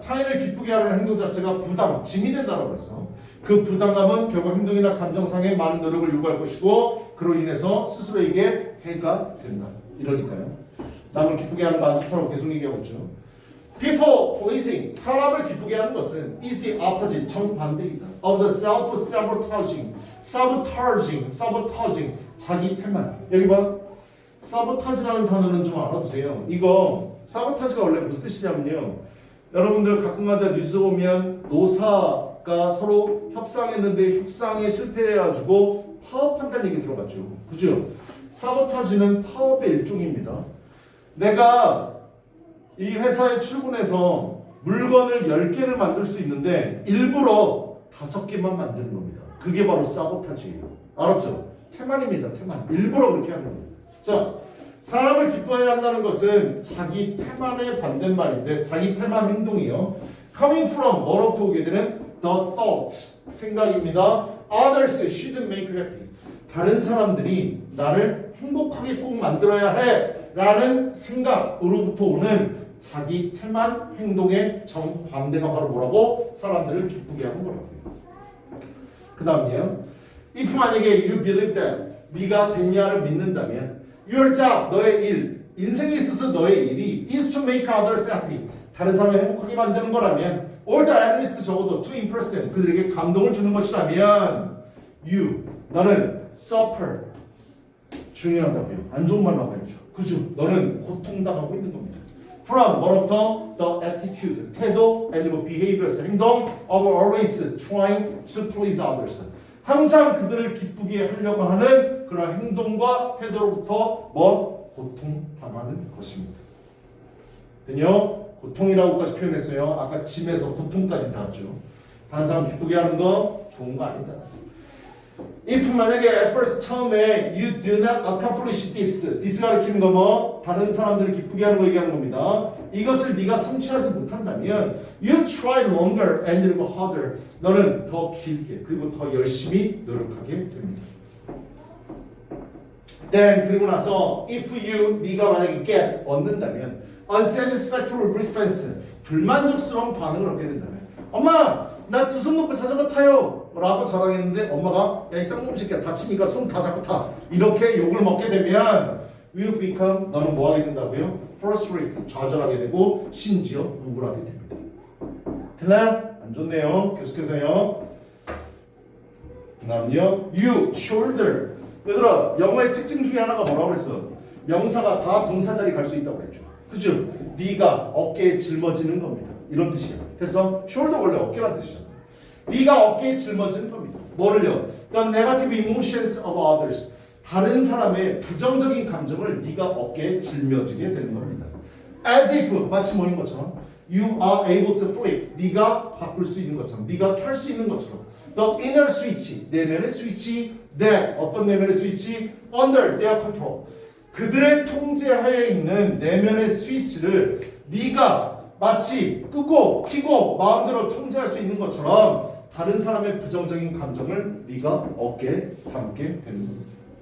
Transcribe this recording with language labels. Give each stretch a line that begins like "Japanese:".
Korean: 타인을 기쁘게 하려는 행동 자체가 부담, 짐이 된다고 했어. 그 부담감은 결국 행동이나 감정상의 많은 노력을 요구할 것이고 그로 인해서 스스로에게 해가 된다. 이러니까요. 남을 기쁘게 하는 거 안 좋다고 계속 얘기하고 있죠.
English: People pleasing,
Korean: 사람을 기쁘게 하는 것은
English: is the opposite,
Korean: 정반대이다.
English: Of the self-sabotaging, sabotaging,
Korean: 자기 태만. 여기 봐. sabotage라는 단어는 좀 알아두세요. 이거 sabotage가 원래 무슨 뜻이냐면요. 여러분들 가끔가다 뉴스 보면 노사가 서로 협상했는데 협상에 실패해가지고 파업한다는 얘기 들어봤죠. 그죠? 사보타지는 파업의 일종입니다. 내가 이 회사에 출근해서 물건을 10개를 만들 수 있는데 일부러 5개만 만드는 겁니다. 그게 바로 사보타지예요. 알았죠? 태만입니다. 태만. 일부러 그렇게 하는 겁니다. 자, 사람을 기뻐해야 한다는 것은 자기 태만의 반대말인데 자기 태만 행동이요.
English: Coming from
Korean: 뭐로부터 오게 되는
English: the thoughts
Korean: 생각입니다.
English: Others should make happy.
Korean: 다른 사람들이 나를 행복하게 꼭 만들어야 해 라는 생각으로부터 오는 자기 태만 행동의 정반대가 바로 뭐라고? 사람들을 기쁘게 하는 거라고요. 그 다음이에요.
English: If
Korean: 만약에
English: you believe that
Korean: 네가 됐냐를 믿는다면
English: your job,
Korean: 너의 일, 인생에 있어서 너의 일이
English: is to make others happy.
Korean: 다른 사람을 행복하게 만드는 거라면
English: or the at least
Korean: 적어도
English: to impress them.
Korean: 그들에게 감동을 주는 것이라면
English: you,
Korean: 너는
English: suffer.
Korean: 중요하다고요. 안 좋은 말 나가야죠. 그죠? 너는 고통당하고 있는 겁니다. From 뭐로부터?
English: The attitude,
Korean: 태도,
English: and behaviors,
Korean: 행동
English: of always trying to please others.
Korean: 항상 그들을 기쁘게 하려고 하는 그런 행동과 태도로부터 뭐? 고통당하는 것입니다. 됐요? 고통이라고까지 표현했어요. 아까 짐에서 고통까지 나왔죠. 다른 사람 기쁘게 하는 거 좋은 거 아니다.
English: If
Korean: 만약에
English: at first
Korean: 처음에
English: you do not accomplish this
Korean: 가리키는 거 뭐? 다른 사람들을 기쁘게 하는 거 얘기하는 겁니다. 이것을 네가 성취하지 못한다면
English: you try longer and harder.
Korean: 너는 더 길게 그리고 더 열심히 노력하게 됩니다.
English: Then
Korean: 그리고 나서
English: if you
Korean: 네가 만약에
English: get
Korean: 얻는다면
English: unsatisfactory response
Korean: 불만족스러운 반응을 얻게 된다면 엄마 나 두 손 놓고 자전거 타요 라고 자랑했는데 엄마가 야 이 쌍놈 새끼야 다치니까 손 다 잡고 타 이렇게 욕을 먹게 되면
English: will become
Korean: 너는 뭐 하게 된다고요?
English: frustrated
Korean: 좌절하게 되고 심지어 우울하게 됩니다. 됐나요? 안 좋네요. 계속해서요. 그 다음요
English: you shoulder
Korean: 얘들아 영어의 특징 중에 하나가 뭐라고 그랬어? 명사가 다 동사 자리 갈 수 있다고 그랬죠. 그죠? 네가 어깨에 짊어지는 겁니다. 이런 뜻이야. 그래서 shoulder 원래 어깨란 뜻이잖아. 네가 어깨에 짊어지는 겁니다. 뭐를요?
English: The negative emotions of others.
Korean: 다른 사람의 부정적인 감정을 네가 어깨에 짊어지게 되는 겁니다.
English: As if
Korean: 마치 뭐인 것처럼
English: you are able to flip.
Korean: 네가 바꿀 수 있는 것처럼 네가 켤 수 있는 것처럼
English: The inner switch.
Korean: 내면의 스위치
English: that
Korean: 어떤 내면의 스위치?
English: Under their control.
Korean: 그들의 통제하에 있는 내면의 스위치를 네가 마치 끄고 켜고 마음대로 통제할 수 있는 것처럼 다른 사람의 부정적인 감정을 네가 어깨에 담게 되는 겁니다.